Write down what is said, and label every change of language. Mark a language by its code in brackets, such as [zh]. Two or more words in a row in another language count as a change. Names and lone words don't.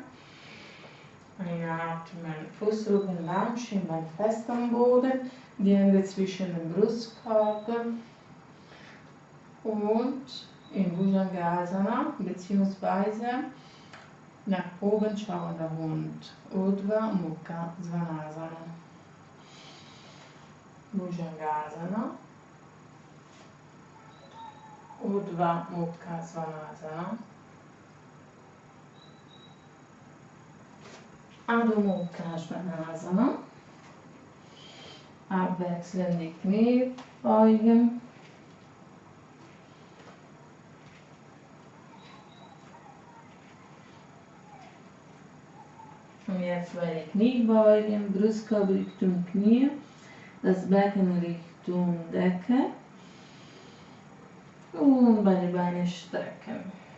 [de] Einatmen, Fußrücken lang, Schienbein fest am Boden, die Hände zwischen den Brustkorben und in Bhujangasana bzw. nach oben schauender Hund, Urdhva Mukha Svanasana. Bhujangasana, Urdhva Mukha Svanasana. Adho Mukha Svanasana. Abwechselnd die Knie beugen. Und jetzt bei den Kniebeugen, Brustkorb Richtung Knie, das Becken Richtung Decke und bei den Beinen strecken.